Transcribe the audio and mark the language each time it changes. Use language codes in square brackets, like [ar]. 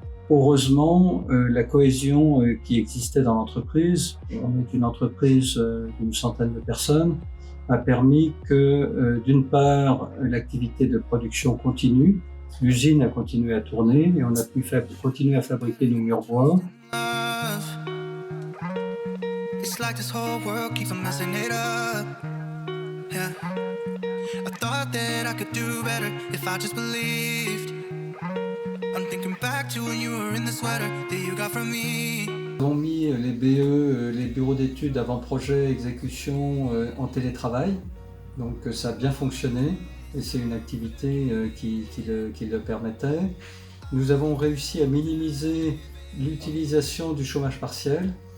[fr] Heureusement, la cohésion qui existait dans l'entreprise, on est une entreprise d'une centaine de personnes, a permis que d'une part l'activité de production continue, l'usine a continué à tourner et on a pu continuer à fabriquer nos murs bois. [en] It's like this whole world keeps on messing it up. Yeah. I thought that I could do better if I just believed. I'm thinking back to when you were in the sweater that you got from me. [fr] Nous avons mis les BE, les bureaux d'études avant-projet exécution en télétravail. Donc ça a bien fonctionné et c'est une activité qui le permettait. Nous avons réussi à minimiser l'utilisation du chômage partiel.